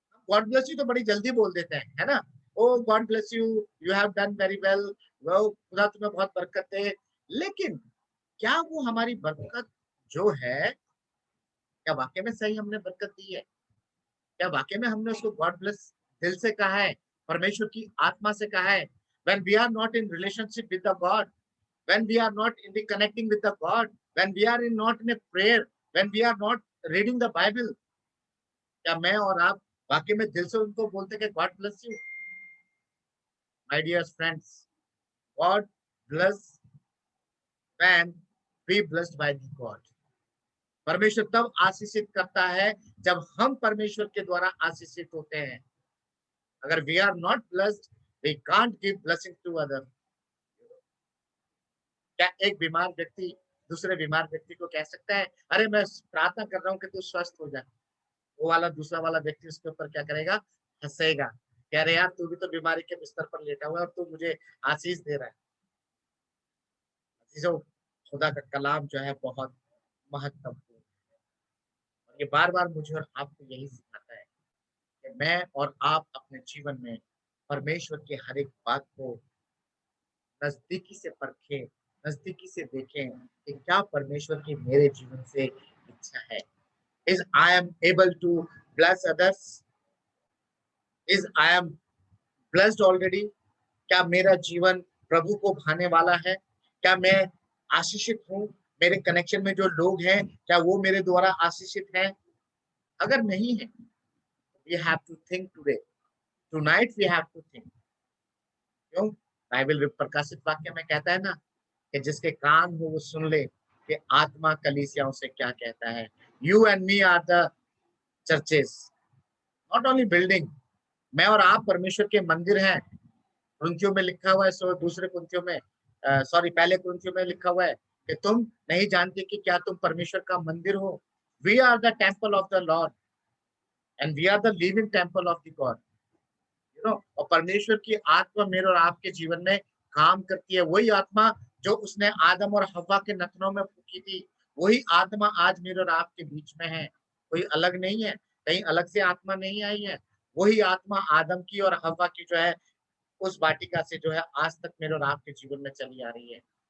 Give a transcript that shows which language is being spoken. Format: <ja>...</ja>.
<hi>God bless you तो बड़ी जल्दी बोल देते हैं, है ना?</hi> <en>oh God bless you, you have done very well,</en> <hi>वो खुदा तुम्हें बहुत बरकत दे। लेकिन क्या वो हमारी बरकत जो है, क्या वाकई में सही हमने बरकत दी है? क्या वाकई में हमने उसको गॉड ब्लेस दिल से कहा है, परमेश्वर की आत्मा से कहा है?</hi> <en>When we are not in relationship with the God, when we are not in the connecting with the God, when we are not in a prayer, when we are not reading the Bible,</en> <hi>क्या मैं और आप वाकई में दिल से उनको बोलते कि</hi> <en>God bless you? My dear friends, God bless when we blessed by the God.</en> <hi>परमेश्वर तब आशीषित करता है जब हम परमेश्वर के द्वारा आशीषित होते हैं। अगर</hi> <en>we are not blessed, we can't give blessing to other.</en> <hi>क्या एक बीमार व्यक्ति दूसरे बीमार व्यक्ति को कह सकता है, अरे मैं प्रार्थना कर रहा हूँ कि तू स्वस्थ हो जाए? वो वाला दूसरा वाला व्यक्ति उसके ऊपर क्या करेगा? हंसेगा, कह रहे यार तू भी तो बीमारी के बिस्तर पर लेटा हुआ है और तू मुझे आशीष दे रहा है। जो खुदा का कलाम जो है बहुत महत्वपूर्ण है, और ये बार बार मुझे और आपको यही सिखाता है कि मैं और आप अपने जीवन में परमेश्वर की हर एक बात को नजदीकी से परखें, नजदीकी से देखें कि क्या परमेश्वर की मेरे जीवन से इच्छा है।</hi> <en>Is I am able to bless others? Is I am blessed already?</en> <hi>क्या मेरा जीवन प्रभु को भाने वाला है? क्या मैं आशीषित हूँ? मेरे कनेक्शन में जो लोग हैं क्या वो मेरे द्वारा आशीषित हैं? अगर नहीं है,</hi> <en>we have to think today. Tonight we have to think.</en> <hi>क्यों? बाइबल प्रकाशित वाक्य में कहता है ना कि जिसके कान हो वो सुन ले कि आत्मा कलीसियाओं से क्या कहता है।</hi> <en>You and me are the churches, not only building.</en> <hi>मैं और आप परमेश्वर के मंदिर हैं। कुरिन्थियों में लिखा हुआ है, दूसरे कुरिन्थियों में पहले कुरिन्थियों में लिखा हुआ है कि तुम नहीं जानते कि क्या तुम परमेश्वर का मंदिर हो।</hi> <en>We are the temple of the Lord and we are the living temple of the God.</en> <hi>और परमेश्वर की आत्मा मेरे और आपके जीवन में काम करती है। वही आत्मा जो उसने आदम और हव्वा के नथनों में फूकी थी, वही आत्मा आज मेरे और आपके बीच में है। कोई अलग नहीं है, कहीं अलग से आत्मा नहीं आई है। वही आत्मा आदम की और हव्वा की जो है उस वाटिका से जो है आज तक मेरे और आपके जीवन में चली आ रही है।</hi>